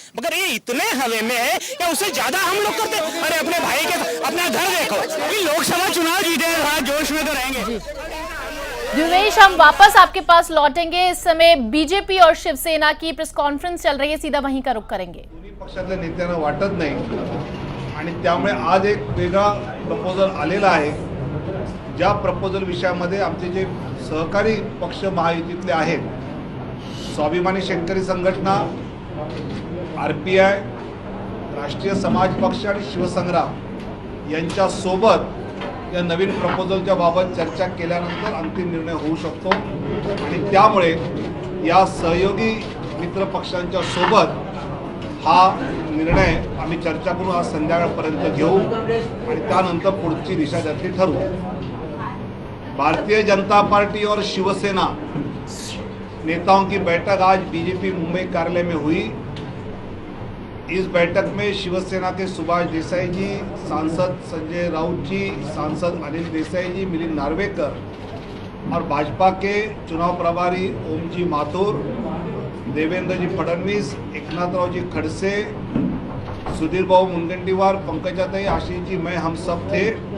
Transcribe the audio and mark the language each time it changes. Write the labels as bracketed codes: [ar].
[hi] मगर ये इतने हवे में है या उससे ज्यादा हम लोग करते। अरे अपने भाई के अपना घर देखो, लोकसभा चुनाव जीते थोड़ा जोश में तो रहेंगे। दिनेश, हम वापस आपके पास लौटेंगे। इस समय बीजेपी और शिवसेना की प्रेस कॉन्फ्रेंस चल रही है, सीधा वहीं का रुख करेंगे। [mr] दोन्ही पक्षातल्या नेत्यांना वाटत नाही आणि त्यामुळे आज एक वेगळा प्रपोजल आलेला आहे। ज्या प्रपोजल विषयामध्ये आमचे जे सहकारी पक्ष महायुतीतले आहेत, स्वाभिमानी शेतकरी संघटना, RPI, राष्ट्रीय समाज पक्ष आणि शिवसंग्राम यांच्या सोबत या नवीन प्रपोजलच्या बाबत चर्चा केल्यानंतर अंतिम निर्णय होऊ शकतो आणि त्यामुळे या सहयोगी मित्र पक्षांच्या सोबत हा निर्णय आम्ही चर्चा करून आज संध्याकाळपर्यंत घेऊ आणि त्यानंतर पुढची दिशा त्याची ठरवू। [hi] भारतीय जनता पार्टी और शिवसेना नेताओं की बैठक आज बीजेपी मुंबई कार्यालय में हुई। इस बैठक में शिवसेना के सुभाष देसाई जी, सांसद संजय राउत जी, सांसद अनिल देसाई जी, मिलिंद नार्वेकर और भाजपा के चुनाव प्रभारी ओम जी माथुर, देवेंद्र जी फडणवीस, एकनाथराव जी खड़से, सुधीर बाबू मुनगंटीवार, पंकजाताई, आशीष जी, मैं, हम सब थे।